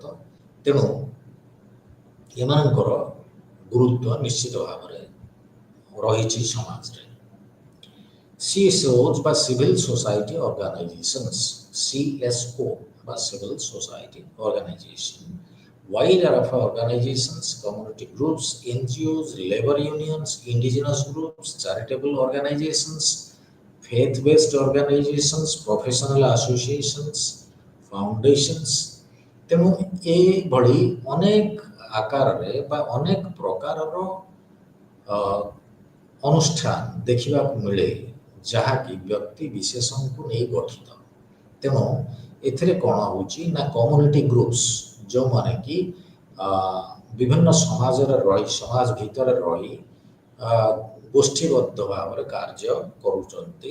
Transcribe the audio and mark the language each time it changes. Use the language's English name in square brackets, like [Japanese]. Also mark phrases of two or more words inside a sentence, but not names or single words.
[Odia] ତେଣୁ ଏମାନଙ୍କର ଗୁରୁତ୍ୱ ନିଶ୍ଚିତ ଭାବରେ ରହିଛି ସମାଜରେ। [English] CSOs ବା civil society organizations, CSO ବା civil society organization, wide array of organizations, community groups, NGOs, labor unions, indigenous groups, charitable organizations, faith-based organizations, professional associations, foundations। [Odia] ତେଣୁ ଏଭଳି ଅନେକ ଆକାରରେ ବା ଅନେକ ପ୍ରକାରର ଅନୁଷ୍ଠାନ ଦେଖିବାକୁ ମିଳେ ଯାହାକି ବ୍ୟକ୍ତି ବିଶେଷଙ୍କୁ ନେଇ ଗଠିତ। ତେଣୁ ଏଥିରେ କ'ଣ ହେଉଛି ନା [English] community groups, [Odia] ଯେଉଁମାନେ କି ବିଭିନ୍ନ ସମାଜରେ ରହି, ସମାଜ ଭିତରେ ରହି ଗୋଷ୍ଠୀବଦ୍ଧ ଭାବରେ କାର୍ଯ୍ୟ କରୁଛନ୍ତି।